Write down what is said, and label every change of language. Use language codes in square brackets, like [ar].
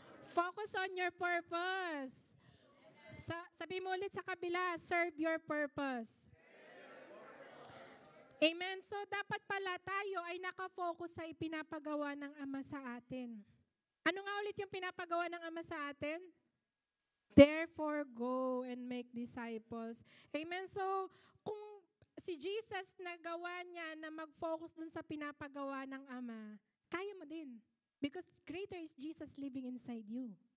[en] Focus on your purpose. [tl] Sabihin mo ulit sa kabila, [en] serve your purpose. Amen. [tl] So, dapat pala tayo ay nakafocus sa ipinapagawa ng Ama sa atin. Ano nga ulit yung pinapagawa ng Ama sa atin? [en] Therefore, go and make disciples. Amen. [tl] So, kung si Jesus nagawa niya na mag-focus dun sa pinapagawa ng Ama, kaya mo din. [en] Because greater is Jesus living inside you.